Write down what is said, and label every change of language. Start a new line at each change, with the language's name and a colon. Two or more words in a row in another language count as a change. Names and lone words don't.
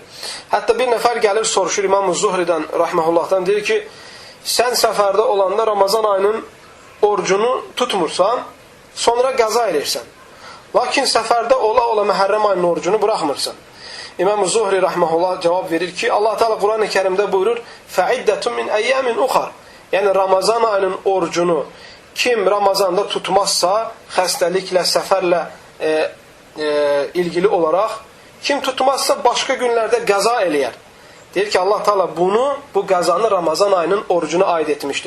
Azerbaijani: Hətta bir nəfər gəlir, soruşur İmam-ı Zuhridən rahimehullahdan, deyir ki, sən səfərdə olanda Ramazan ayının orucunu tutmursan, sonra qəza edirsən. Lakin səfərdə ola Məhərrəm ayının orucunu buraxmırsan. İmam-ı Zuhri rahimehullah cavab verir ki, Allah Teala Quran-ı Kərimdə buyurur,
Arabic: فَعِدَّةٌ مِنْ اَيَّامٍ اُخَرٍ.
Azerbaijani: Yəni Ramazan ayının orucunu kim Ramazanda tutmazsa, xəstəliklə, səfərlə ilgili olaraq, kim tutmazsa başqa günlərdə qəza eləyər. Deyir ki, Allah Teala bu qəzanı Ramazan ayının orucuna aid etmişdir.